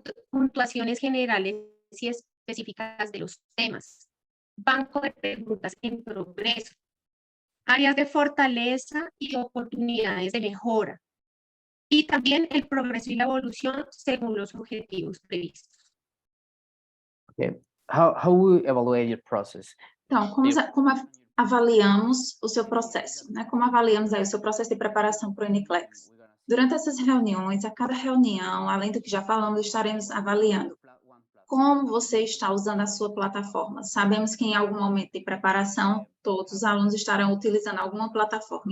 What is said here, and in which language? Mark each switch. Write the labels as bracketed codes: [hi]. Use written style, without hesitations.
[es] Puntuaciones generales y específicas de los temas. Banco de preguntas en progreso. Áreas de fortaleza y oportunidades de mejora. Y también el progreso y la evolución según los objetivos previstos. [en] Okay. How we evaluate your process? [pt] Então, como avaliamos o seu processo, né? Como avaliamos aí o seu processo de preparação para o NCLEX? Durante essas reuniões, a cada reunião, além do que já falamos, estaremos avaliando como você está usando a sua plataforma. Sabemos que em algum momento de preparação, todos os alunos estarão utilizando alguma plataforma.